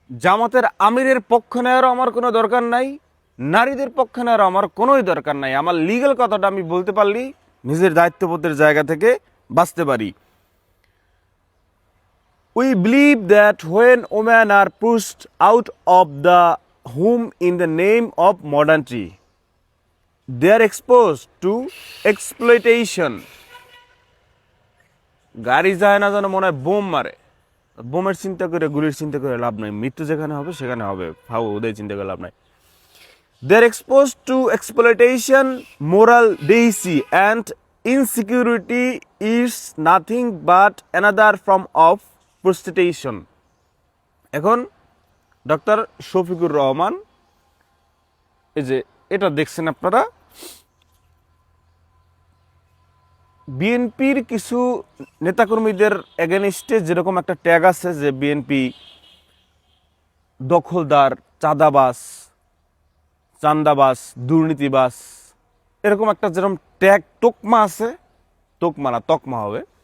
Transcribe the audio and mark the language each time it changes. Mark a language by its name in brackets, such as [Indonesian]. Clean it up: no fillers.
[Bangla] জামাতের আমিরের পক্ষ নেওয়ার আমার কোনো দরকার নাই, নারীদের পক্ষ নেওয়ার আমার কোনোই দরকার নাই। আমার লিগ্যাল কথাটা আমি বলতে পারলি নিজের দায়িত্ববোধের জায়গা থেকে বাঁচতে পারি। [English] We believe that when women are pushed out of the home in the name of modernity, they are exposed to exploitation. [Bangla] গাড়ি যায় না যেন মনে হয় বোম মারে। বোমের চিন্তা করে, গুলির চিন্তা করে লাভ নাই। মৃত্যু যেখানে হবে সেখানে হবে, ফাও ওদের চিন্তা করে লাভ নাই। [English] They are exposed to exploitation, moral decay, and insecurity is nothing but another form of prostitution. [Bangla] এখন ডক্টর শফিকুর রহমান, এই যে এটা দেখছেন আপনারা, বিএনপির কিছু নেতাকর্মীদের এগেনিস্টে যেরকম একটা ট্যাগ আছে যে বিএনপি দখলদার, চাঁদাবাজ, চান্দাবাজ, দুর্নীতিবাজ, এরকম একটা যেরকম ট্যাগ তোকমা আছে, তোকমা না তকমা হবে,